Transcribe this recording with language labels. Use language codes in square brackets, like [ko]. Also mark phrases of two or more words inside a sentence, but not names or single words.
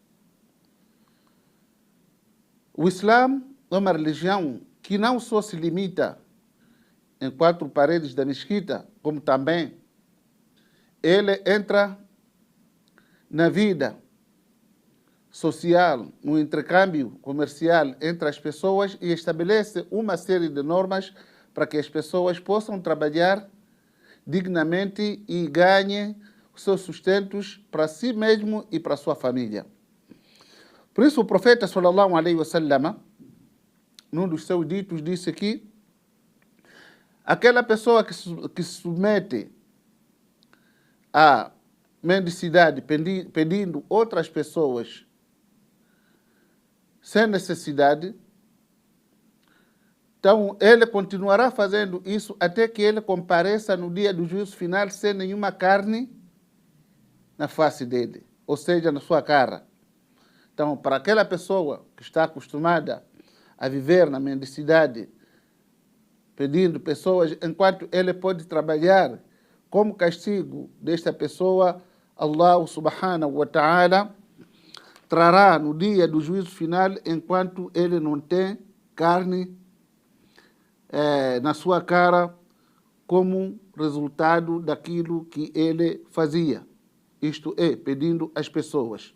[pt] O Islã é uma religião que não só se limita em quatro paredes da mesquita, como também ele entra na vida social, no intercâmbio comercial entre as pessoas e estabelece uma série de normas para que as pessoas possam trabalhar dignamente e ganhem os seus sustentos para si mesmo e para a sua família. Por isso o profeta [ar] صلى الله عليه وسلم, [pt] num dos seus ditos, disse que aquela pessoa que se submete à mendicidade pedindo outras pessoas sem necessidade, então ele continuará fazendo isso até que ele compareça no dia do juízo final sem nenhuma carne na face dele, ou seja, na sua cara. Então, para aquela pessoa que está acostumada a viver na mendicidade, pedindo pessoas, enquanto ele pode trabalhar, como castigo desta pessoa, [ar] الله سبحانه وتعالى [pt] trará no dia do juízo final, enquanto ele não tem carne na sua cara, como resultado daquilo que ele fazia. Isto é, pedindo às pessoas.